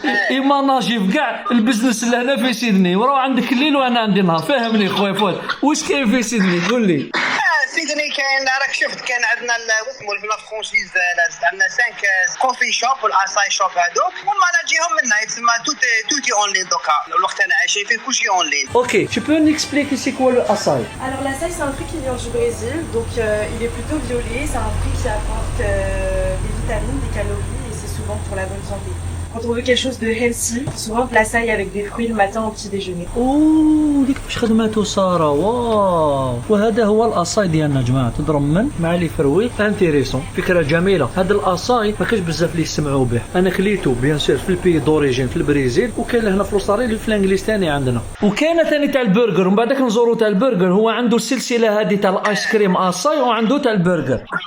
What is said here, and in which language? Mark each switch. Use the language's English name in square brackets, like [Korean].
[Arabic] يماناجي في كاع البزنس اللي هنا في سيدني، وراه عندك الليل وانا عندي نهار. فهمني خويا فؤاد، واش كاين في سيدني؟ قول لي. سيدني كاين، راك شفت كان عندنا اسمه لا فرونشيز، عندنا 5 كوفي شوب والاساي شوب هذوك، وما نجيهم منا يتسمى توتي اون لين. دوكا الوقت انا عايشين فيه كلشي اون لين. اوكي، [French] tu peux nous expliquer c'est quoi le açaï? Alors l'açaï c'est un fruit qui vient du Brésil, donc il est plutôt violet, c'est un fruit qui apporte des vitamines, des calories et c'est souvent pour la bonne santé. Quand on veut quelque chose de healthy, souvent de l'açaï avec des fruits le matin au petit déjeuner. [Arabic] اوه ديك واش خدماتو ساره. واو، وهذا هو الاصاي ديالنا جماعه، تضرمن مع [French] لي فروي انتيريسون. [Arabic] فكره جميله. هذا الاصاي ما كاش بزاف اللي يسمعوا به. انا خليته [French] بيان سور في البي دوريجين [Arabic] في البرازيل، وكاين هنا في الاستراليا في الانجليز ثاني عندنا. وكاين ثاني تاع البرجر، ومن بعدك نزوروا تاع البرجر. هو عنده السلسله هذه تاع الايس كريم اصاي، وعنده تاع البرجر